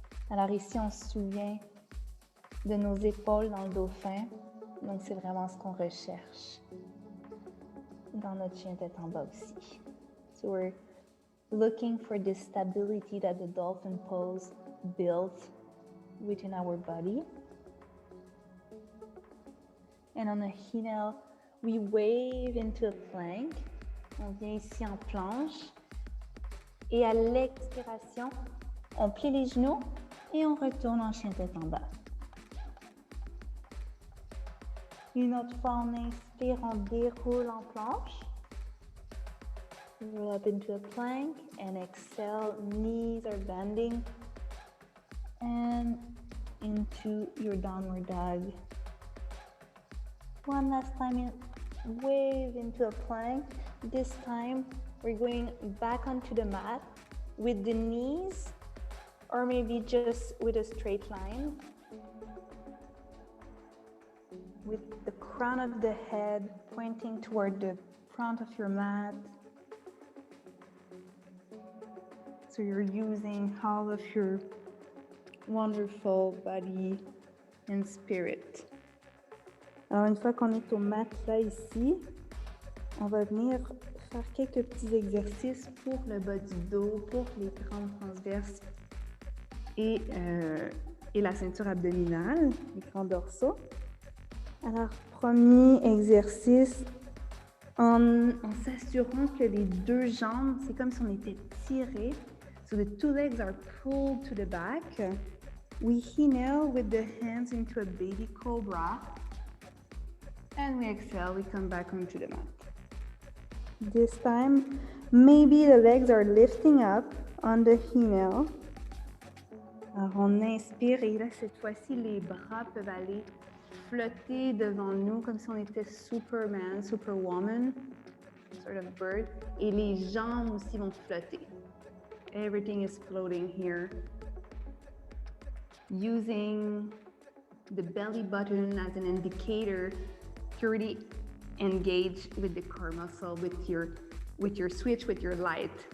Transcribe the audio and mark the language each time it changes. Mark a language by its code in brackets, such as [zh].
[fr] Alors ici, on se souvient de nos épaules dans le dauphin. Donc, c'est vraiment ce qu'on recherche dans notre chien tête en bas aussi. [en] So we're looking for the stability that the dolphin pose builds within our body. And on the inhale, we wave into a plank. [fr] On vient ici en planche. Et à l'expiration, on plie les genoux et on retourne en chien tête en bas. Une autre fois, on inspire, on déroule en planche. [en] Roll up into a plank and exhale, knees are bending. And into your downward dog. One last time, wave into a plank. This time, we're going back onto the mat with the knees, or maybe just with a straight line. With the crown of the head pointing toward the front of your mat. So you're using all of your wonderful body and spirit. [fr] Alors une fois qu'on est au matelas ici, on va venir faire quelques petits exercices pour le bas du dos, pour les crampes transverses et la ceinture abdominale, les crans dorsaux. Alors, premier exercice, en s'assurant que les deux jambes, c'est comme si on était tirés. [en] So the two legs are pulled to the back. We inhale with the hands into a baby cobra. And we exhale, we come back onto the mat. This time, maybe the legs are lifting up on the inhale. [fr] Alors, on inspire et là, cette fois-ci, les bras peuvent aller flotter devant nous comme si on était Superman, Superwoman, [en] sort of bird. [fr] Et les jambes aussi vont flotter. [en] Everything is floating here. Using the belly button as an indicator to really engage with the core muscle, with your switch, with your light.